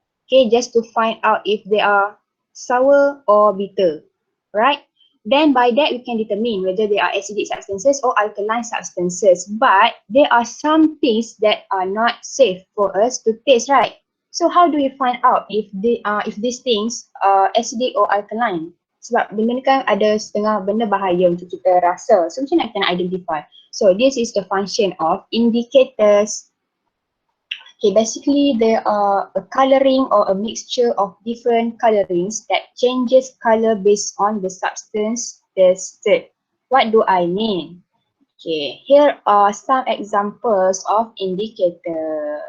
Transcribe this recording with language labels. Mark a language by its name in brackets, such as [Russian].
[English] Okay, just to find out if they are sour or bitter, right? Then by that we can determine whether they are acidic substances or alkaline substances. But there are some things that are not safe for us to taste, right? So how do we find out if these things are acidic or alkaline? [Malay] Sebab benda ni kan ada setengah benda bahaya untuk kita rasa. So macam mana kita nak identify? [English] So this is the function of indicators. Okay, basically there are a coloring or a mixture of different colorings that changes color based on the substance tested. What do I mean? Okay, here are some examples of indicator.